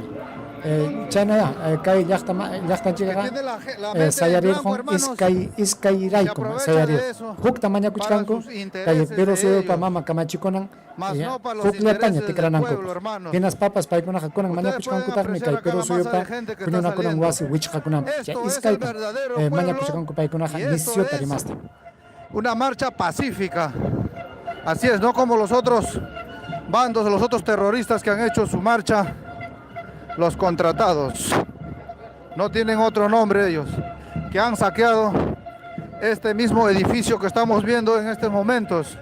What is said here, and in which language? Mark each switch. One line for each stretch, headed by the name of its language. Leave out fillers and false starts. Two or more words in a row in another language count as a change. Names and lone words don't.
Quechua: Chayna kay llaqtanchikqa sayarirqun iskayraykum sayarir. Hukta mañakuchkanku kay pero suyupa mama kamachikunan hukllataña tikranankupas. Hinas papas paykunaqa kunan mañakuchkankutaqmi kay pero suyupa huñunakunan wasi wichqakunanpas. Chay iskayta mañakuchkanku paykunaqa nisyuta rimasta.
Spanish: Una marcha pacífica. Así es, no como los otros bandos, los otros terroristas que han hecho su marcha. Los contratados, no tienen otro nombre ellos, que han saqueado este mismo edificio que estamos viendo en estos momentos.